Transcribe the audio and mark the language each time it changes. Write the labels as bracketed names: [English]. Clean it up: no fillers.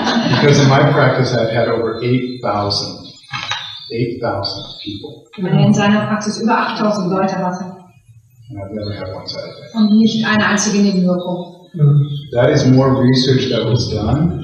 [English] Because in my practice I've had over 8,000 people. [German] Weil er in seiner Praxis über 8000 Leute hatte. [English] And I've never had one side effect. [German] Und nicht eine einzige Nebenwirkung. [English] That is more research that was done